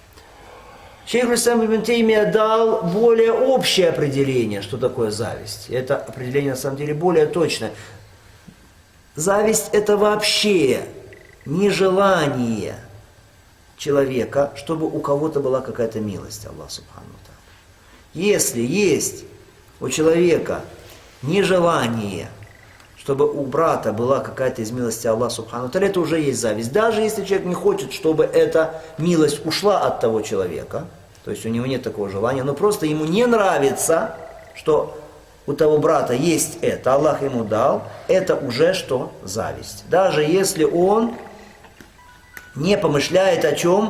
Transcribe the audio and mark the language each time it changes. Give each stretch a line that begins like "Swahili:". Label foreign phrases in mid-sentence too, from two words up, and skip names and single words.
Russian: Шейх аль-Ислам ибн Таймия дал более общее определение, что такое зависть. Это определение на самом деле более точное. Зависть – это вообще нежелание человека, чтобы у кого-то была какая-то милость Аллаха
Arabic: سبحانه وتعالى.
Russian: Если есть у человека нежелание, чтобы у брата была какая-то из милости Аллаха
Arabic: سبحانه وتعالى,
Russian: это уже есть зависть. Даже если человек не хочет, чтобы эта милость ушла от того человека, то есть у него нет такого желания, но просто ему не нравится, что у того брата есть это, Аллах ему дал, это уже что? Зависть. Даже если он не помышляет о чем?